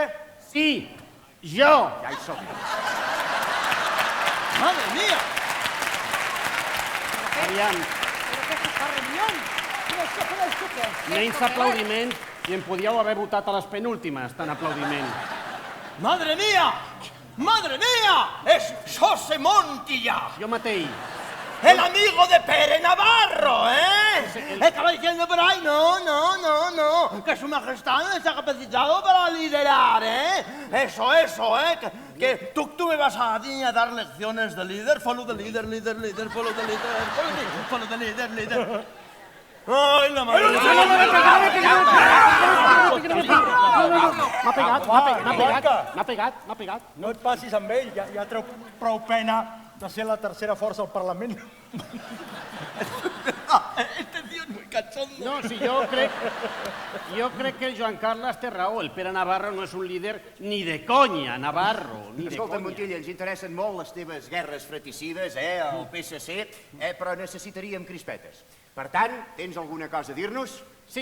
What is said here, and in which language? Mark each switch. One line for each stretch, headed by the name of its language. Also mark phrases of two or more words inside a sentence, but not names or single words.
Catalan: Sí, jo. Ja hi som.
Spanish: ¡Madre mía!
Catalan: Aviam, menys aplaudiments i em podíeu haver votat a les penúltimes, tant aplaudiment.
Spanish: ¡Madre mía! ¡Madre mía! ¡Es José Montilla!
Catalan: Jo mateix.
Spanish: ¡El amigo de Pere Navarro, Estaba diciendo por ahí, no, que su majestad no está capacitado para liderar, Eso, que tú me vas a dar lecciones de líder,
English: follow the leader, follow the leader.
Spanish: ¡Ay, la madre!
Catalan: M'ha pegat. No et passis amb ell, ja treu prou pena de ser la tercera força al Parlament.
Spanish: Este tío es muy cachondo.
Catalan: No, si jo crec que el Joan Carles té raó. El Pere Navarro no és un líder ni de conya, Navarro, ni de Escolta, conya. Montilla, ens interessen molt les teves guerres fratricides, el PSC, però necessitaríem crispetes. Per tant, tens alguna cosa a dir-nos?